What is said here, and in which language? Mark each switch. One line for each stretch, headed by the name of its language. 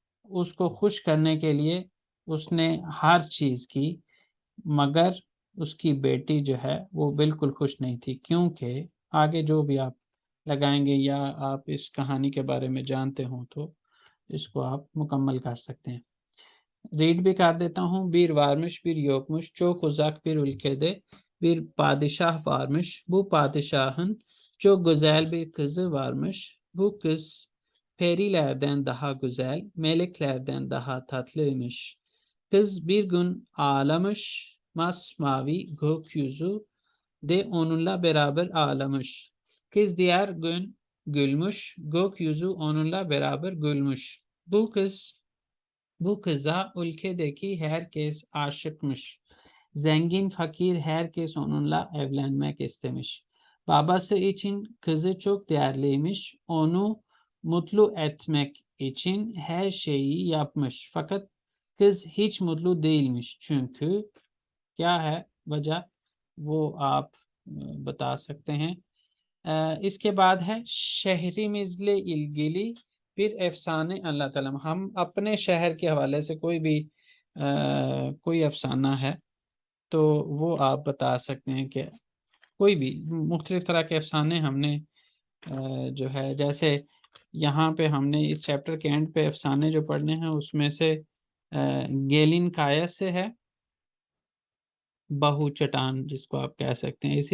Hindi: उसको खुश करने के लिए उसने हर चीज़ की, मगर उसकी बेटी जो है वो बिल्कुल खुश नहीं थी, क्योंकि आगे जो भी आप लगाएंगे या आप इस कहानी के बारे में जानते हो तो इसको आप मुकम्मल कर सकते हैं। रीड भी कर देता हूँ।
Turkish: बीर वारमिश बीर योकमुश çok uzak bir ülkede bir padişah varmış. Bu padişahın çok güzel bir kızı varmış. Bu kız perilerden daha güzel, meleklerden daha tatlıymış. Kız bir gün ağlamış, masmavi gökyüzü de onunla beraber ağlamış. Kız diğer gün gülmüş, gökyüzü onunla beraber gülmüş. Bu kıza ülkedeki herkes aşıkmış. Zengin, fakir herkes onunla evlenmek istemiş. Babası için kızı çok değerliymiş. Onu mutlu etmek için her şeyi yapmış. Fakat kız hiç mutlu değilmiş. Çünkü
Hindi: क्या है वजह, वो आप बता सकते हैं। इसके बाद है शहरीमिज़्ल इल्गिली फिर अफसाने अल्लाह ताला। हम अपने शहर के हवाले से कोई भी कोई अफसाना है तो वो आप बता सकते हैं कि कोई भी मुख्तलिफ तरह के अफसाने हमने जो है, जैसे यहाँ पे हमने इस चैप्टर के एंड पे अफसाने जो पढ़ने हैं उसमें से गेलिन कायस से है, बहु चट्टान जिसको आप कह सकते हैं।